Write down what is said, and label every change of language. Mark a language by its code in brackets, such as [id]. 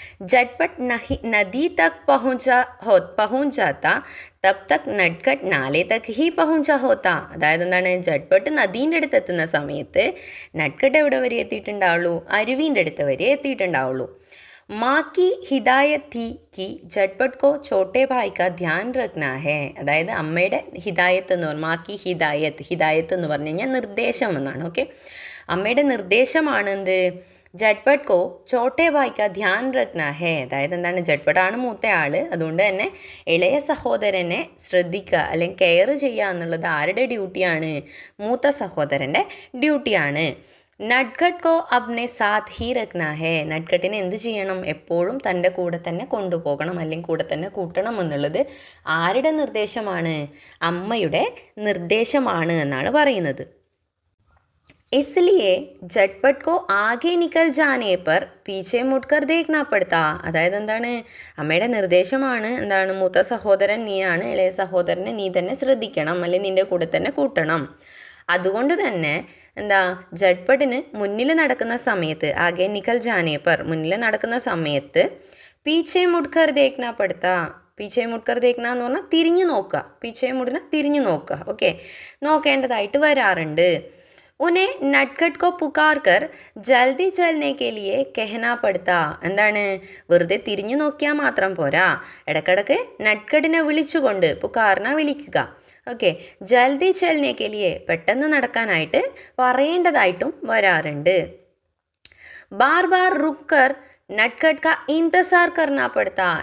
[hi] झटपट नदी तक पहुँच जाता तब तक नटखट नाले तक ही पहुँचा होता. [ml] അതായത് എന്താണ്, ജട്ട്പട്ട് നദീൻ്റെ അടുത്ത് എത്തുന്ന സമയത്ത് നട്കട്ട് എവിടെ വരെ എത്തിയിട്ടുണ്ടാവുള്ളൂ? അരുവിൻ്റെ അടുത്ത് വരെ എത്തിയിട്ടുണ്ടാവുള്ളൂ. [hi] माँ की हिदायत थी कि झटपट को छोटे भाई का ध्यान रखना है. [ml] അതായത് അമ്മയുടെ ഹിദായത്ത് എന്ന് പറഞ്ഞാൽ, മാക്കി ഹിദായത്ത് എന്ന് പറഞ്ഞു കഴിഞ്ഞാൽ നിർദ്ദേശം എന്നാണ്. ഓക്കെ, അമ്മയുടെ നിർദ്ദേശമാണ് എന്ത്? [hi] ജട്ട്പട്ട് കോ ചോട്ടെ ഭായ് കാ ധ്യാൻ രഖ്നാ ഹേ. [ml] അതായത് എന്താണ്, ജട്ട്പട്ടാണ് മൂത്ത ആൾ, അതുകൊണ്ട് തന്നെ ഇളയ സഹോദരനെ ശ്രദ്ധിക്കുക അല്ലെങ്കിൽ കെയർ ചെയ്യുക എന്നുള്ളത് ആരുടെ ഡ്യൂട്ടിയാണ്? മൂത്ത സഹോദരൻ്റെ ഡ്യൂട്ടിയാണ്. [hi] നട്കട്ട് കോ അപ്നെ സാത്ത് ഹി രഖ്നാ ഹേ. [ml] നട്കട്ടിനെ എന്ത് ചെയ്യണം? എപ്പോഴും തൻ്റെ കൂടെ തന്നെ കൊണ്ടുപോകണം അല്ലെങ്കിൽ കൂടെ തന്നെ കൂട്ടണം എന്നുള്ളത് ആരുടെ നിർദ്ദേശമാണ്? അമ്മയുടെ നിർദ്ദേശമാണ് എന്നാണ് പറയുന്നത്. [hi] इसलिए झटपट को आगे निकल जाने पर पीछे मुड़कर देखना पड़ता. [ml] അതായത് എന്താണ്, അമ്മയുടെ നിർദ്ദേശമാണ് എന്താണ്, മൂത്ത സഹോദരൻ നീയാണ്, ഇളയ സഹോദരനെ നീ തന്നെ ശ്രദ്ധിക്കണം അല്ലെങ്കിൽ നിൻ്റെ കൂടെ തന്നെ കൂട്ടണം. അതുകൊണ്ട് തന്നെ എന്താ, ജട്ട്പട്ടിന് മുന്നിൽ നടക്കുന്ന സമയത്ത്, [hi] ആകെ നിക്കൽ ജാനേ പർ [ml] മുന്നിൽ നടക്കുന്ന സമയത്ത് [hi] പീച്ചെ മുഡ്കർ ദേഖ്ന പെടുത്താ. പീച്ചെ മുഡ്കർ ദേഖ്ന [ml] എന്ന് പറഞ്ഞാൽ തിരിഞ്ഞു നോക്കുക, പീച്ചെ മുടിന തിരിഞ്ഞു നോക്കുക. ഓക്കെ, നോക്കേണ്ടതായിട്ട് വരാറുണ്ട്. [hi] उन्हें नटखट को पुकार कर जल्दी चलने के लिए कहना पड़ता. [ml] എന്താണ്, വെറുതെ തിരിഞ്ഞു നോക്കിയാൽ മാത്രം പോരാ, ഇടയ്ക്കിടയ്ക്ക് നട്കട്ടിനെ വിളിച്ചുകൊണ്ട്, പുകാറിനെ വിളിക്കുക. ഓക്കെ, [hi] ജൽദി ചലനെ കെ ലിയെ [ml] പെട്ടെന്ന് നടക്കാനായിട്ട് പറയേണ്ടതായിട്ടും വരാറുണ്ട്. [hi] ബാർ ബാർ റുക്കർ നട്കട്ട് കാ ഇന്തസാർ കർനാ പെടുത്താ.